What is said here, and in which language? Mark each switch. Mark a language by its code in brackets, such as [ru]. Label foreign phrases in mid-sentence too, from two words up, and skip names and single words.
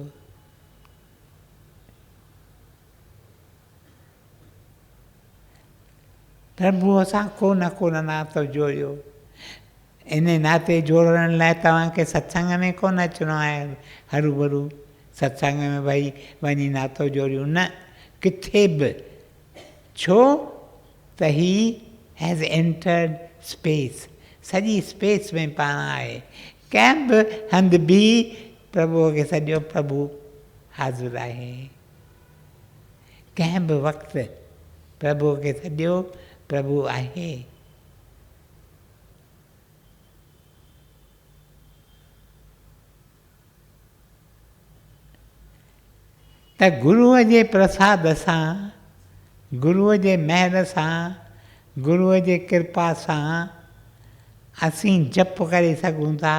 [sd] प्रभुअ सां को न नातो जोड़ियो। इन नाते जोड़ण लाइ तव्हांखे सत्संग में कोन अचिणो आहे हरू भरू सत्संग में भई वञी नातो जोड़ियूं, न, किथे बि। छो त [en] he has entered space, [sd] सॼी स्पेस में पाण आहे। कंहिं बि हंधि बि प्रभुअ खे सॼो प्रभु हाज़ुर आहे। कंहिं बि वक़्तु प्रभुअ खे सॼो प्रभु आहे। त गुरूअ जे प्रसाद सां, गुरूअ जे महर सां, गुरूअ जे कृपा सां असीं जप करे सघूं था।